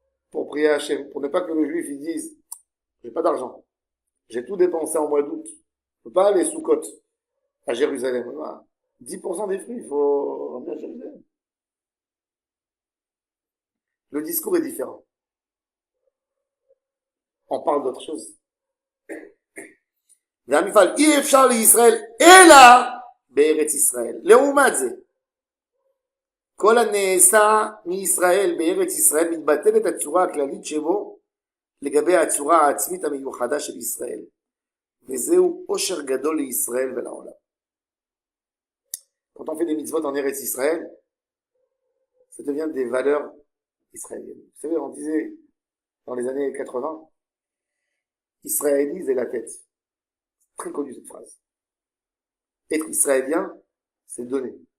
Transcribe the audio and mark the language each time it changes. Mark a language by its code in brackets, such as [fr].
[fr] Pour prier à Hachem, pour ne pas que le juif il dise j'ai pas d'argent, j'ai tout dépensé en mois d'août, je peux pas aller sous côte à Jérusalem. Voilà. 10% des fruits, il faut emmener à Jérusalem. Le discours est différent. On parle d'autre chose. [he] והמפעל אי אפשר לישראל אלא בארץ ישראל. לעומת זה, כל הנעשה מישראל בארץ ישראל מתבטלת הצורה הכללית שבו לגבי הצורה העצמית המיוחדה של ישראל. וזהו עושר גדול לישראל ולעולם. [fr] Quand on fait des mitzvot en Eretz Israël, ça devient des valeurs israéliennes. Vous savez, on disait dans les années 80, israélise est la tête. Très connue cette phrase. Être israélien, c'est donner.